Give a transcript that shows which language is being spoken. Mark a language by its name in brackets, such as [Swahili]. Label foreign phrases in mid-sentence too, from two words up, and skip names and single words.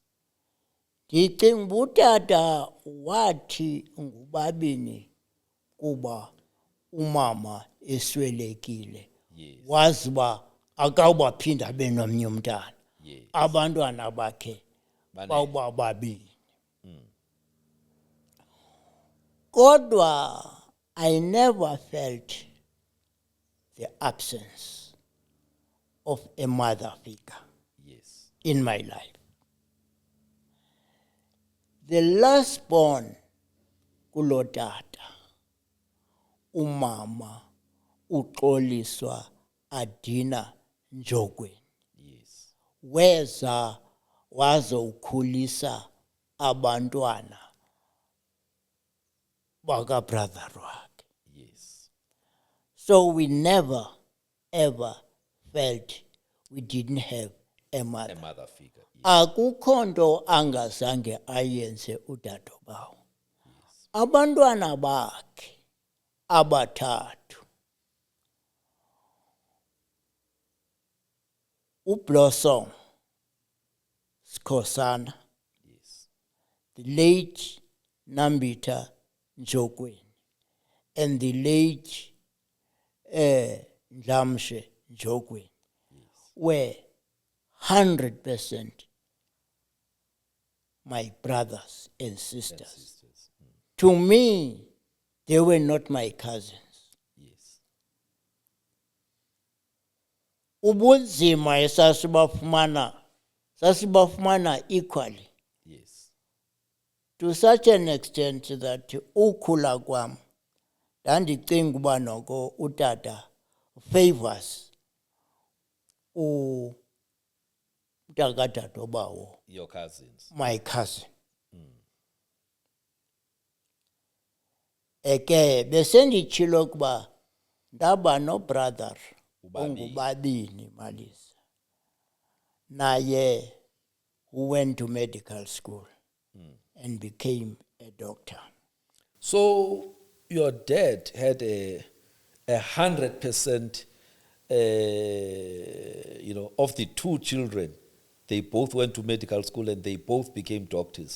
[Xhosa] Ndicinga uba utata wathi ngubabini kuba umama eswelekile. [English] Yes. [Xhosa] Wazi uba akawubaphinda abe nomnye umntana. [English] Yes. [Xhosa] Abantwana bakhe Bane. bawuba babini. [English] Kodwa I never felt the absence of a mother figure Yes. in my life. The last born [Xhosa] kulo tata, umama uxoliswa [English] Adina Njogweni. Yes. [Xhosa] Weza wazowukhulisa abantwana baka brother wakhe. [English] Yes. So we never ever felt we didn't have a A mother. mother figure. Yes. [Xhosa] Akukho nto angazange ayenze udadobawo. Abantwana bakhe abathathu, uBlossom Skhosana, [English] Yes. the late Nambita Njogweni, and the late Ndlamshe Njogweni were 100% my brothers and sisters. Sisters. To me, they were not my cousins. Yes. [Xhosa] Ubunzima sasibafumana equally, [English] Yes. [Xhosa] to such an extent that ukhula kwam ndandicinga uba noko utata favors utakadadobawo, [English] Your cousins. my cousin. [Xhosa] Eke besenditshilo ukuba ndaba no-brother Ubabini. [English] ongubabini Malisa, naye who went to medical school and became a doctor. So your dad had a 100%, of the two children, they both went to medical school and they both became doctors.